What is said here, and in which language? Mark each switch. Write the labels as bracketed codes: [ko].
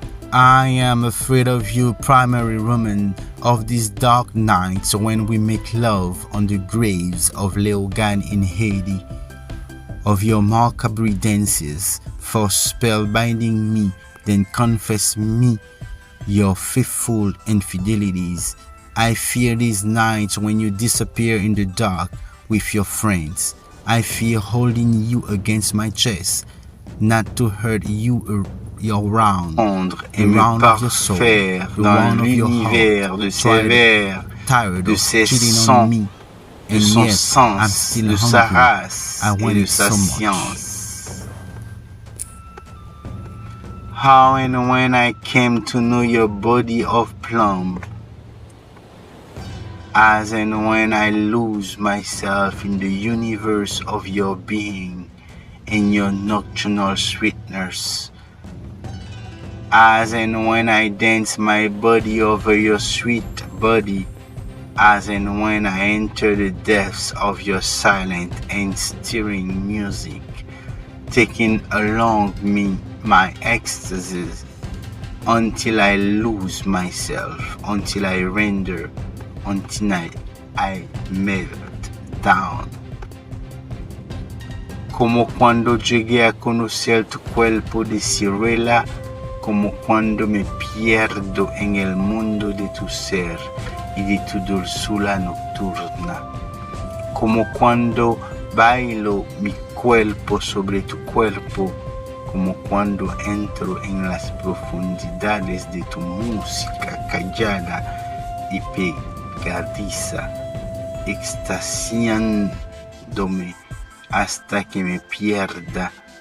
[en] I am afraid of you, primary woman, of these dark nights when we make love on the graves of Leogan in Haiti, of your macabre dances, for spellbinding me, then confess me your faithful infidelities. I fear these nights when you disappear in the dark with your friends. I fear holding you against my chest, not to hurt you around of your soul, [fr] dans l'univers de ses vers, de ses sons, de son sens, de sa race et de sa science. [en] How and when I came to know your body of plumb, as and when I lose myself in the universe of your being and your nocturnal sweetness, as and when I dance my body over your sweet body, as and when I enter the depths of your silent and stirring music, taking along me my ecstasies, until I lose myself, until I render, until I melt down. [es] Como cuando llegué a conocer tu cuerpo de ciruela, como cuando me pierdo en el mundo de tu ser y de tu dulzura nocturna, como cuando bailo mi cuerpo sobre tu cuerpo, como cuando entro en las profundidades de tu música callada y pegadiza, extasiándome hasta que me pierda